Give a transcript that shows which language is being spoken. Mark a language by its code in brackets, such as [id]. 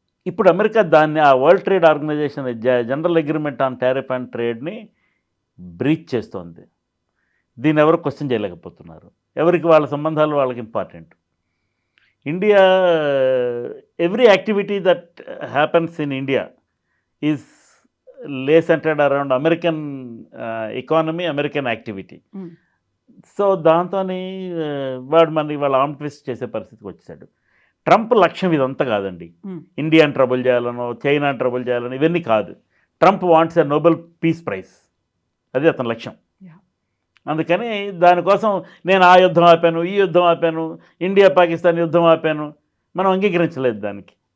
[te] ఇప్పుడు అమెరికా దాన్ని, ఆ world trade organisation general agreement on tariff and ట్రేడ్ని breach చేస్తోంది. దీన్ని ఎవరు క్వశ్చన్ చేయలేకపోతున్నారు. ఎవరికి వాళ్ళ సంబంధాలు వాళ్ళకి important. [en] India, every activity that happens in India is lay centered around American economy, American activity. [te] So దాంతోని వాడు మనకి వాళ్ళ ఆర్మ్ ట్విస్ట్ చేసే పరిస్థితికి వచ్చేసాడు. ట్రంప్ లక్ష్యం ఇదంతా కాదండి. ఇండియాని ట్రబుల్ చేయాలనో, చైనాని ట్రబుల్ చేయాలనో ఇవన్నీ కాదు. [en] Trump wants a Nobel peace prize, [te] అది అతని లక్ష్యం. అందుకని దానికోసం నేను ఆ యుద్ధం ఆపాను, ఈ యుద్ధం ఆపాను, ఇండియా పాకిస్తాన్ యుద్ధం ఆపాను, మనం అంగీకరించలేదు దానికి.